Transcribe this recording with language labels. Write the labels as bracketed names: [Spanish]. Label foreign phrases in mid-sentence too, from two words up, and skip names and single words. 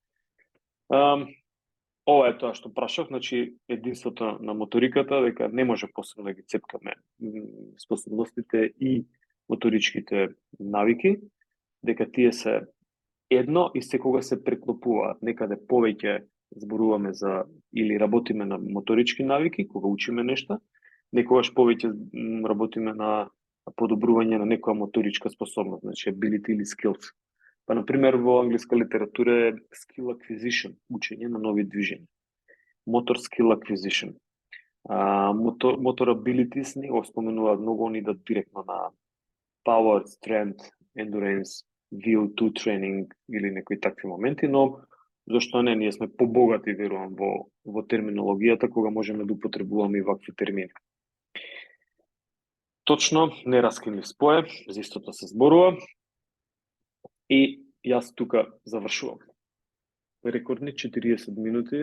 [Macedonian] Ова е тоа што прашав, значи единството на моториката, дека не може посебно да ги цепкаме способностите и моторичките навики, дека тие се едно и секога се преклопуваат. Некаде повеќе зборуваме за или работиме на моторички навики кога учиме нешта, некогаш повеќе работиме на подобрување на некоја моторичка способност, значи ability или skills. Па, например, во англиска литература е [English] skill acquisition, [Macedonian] учење на нови движења. [English] Motor skill acquisition. Motor abilities [Macedonian] не го споменуваат многу, они да директно на [English] power, strength, endurance, VO2 training [Macedonian] или некои такви моменти, но зашто не, ние сме побогати, верувам, во терминологијата, кога можеме да употребуваме и вакви термини. Точно, нераскинлив спој, за истото се зборува. И јас тука завршувам. Рекордни 40 минути.